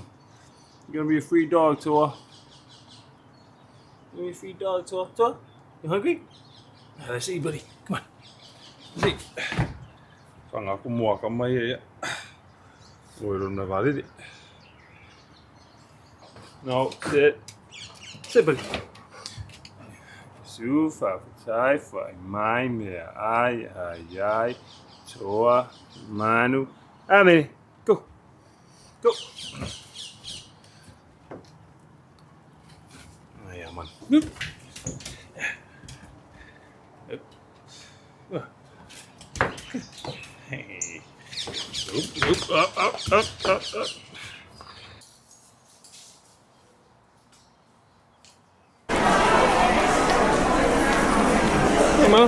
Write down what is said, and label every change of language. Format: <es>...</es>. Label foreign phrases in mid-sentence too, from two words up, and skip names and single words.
<en>You're gonna be a free dog, Tua. You're gonna be a free dog, Tua. Tua, you hungry? Let's eat, buddy. Come on. Let's eat. No, sit. Sit, buddy. Sufa, tai, fai, mai, me, ai, Tua, Manu. Amen. Go. Go. Oh, yeah, man. Hey. Up. Hey, Mom.</en>